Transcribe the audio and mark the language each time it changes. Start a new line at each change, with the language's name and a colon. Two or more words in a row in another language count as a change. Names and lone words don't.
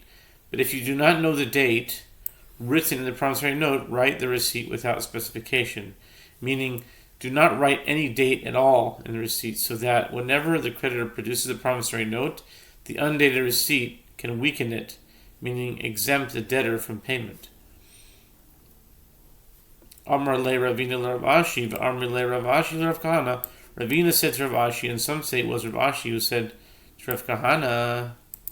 English: But if you do not know the date written in the promissory note, write the receipt without specification, meaning do not write any date at all in the receipt, so that whenever the creditor produces a promissory note, the undated receipt can weaken it, meaning exempt the debtor from payment.
Aramaic: אמר ליה רבינא לרב אשי, אמר ליה רב אשי לרב כהנא.
English: Ravina said to Rav Ashi, and some say it was Rav Ashi who said to Rav Kahana,